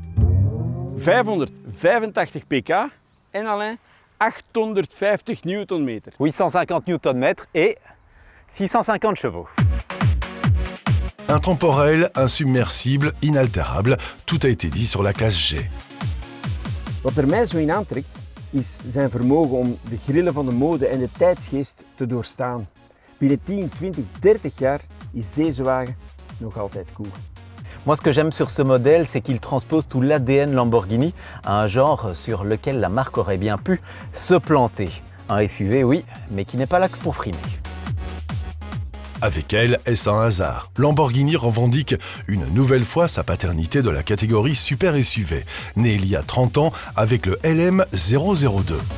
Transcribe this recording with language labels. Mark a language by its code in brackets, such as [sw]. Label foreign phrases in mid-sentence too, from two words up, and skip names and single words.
[nl] 585 pk en alleen 850 Nm. [fr] 850 Nm et 650 chevaux. Intemporel, insubmersible, inaltérable, tout a été dit sur la classe G. [nl] Wat mij zo in aantrekt, is zijn vermogen om de grillen van de mode en de tijdsgeest te doorstaan. Binnen 10, 20, 30 jaar is deze wagen nog altijd cool. [fr] Moi, ce que j'aime sur ce modèle, c'est qu'il transpose tout l'ADN Lamborghini, un genre sur lequel la marque aurait bien pu se planter. Un SUV, oui, mais qui n'est pas là que pour frimer. Avec elle, est-ce un hasard? Lamborghini revendique une nouvelle fois sa paternité de la catégorie Super SUV, né il y a 30 ans avec le LM002.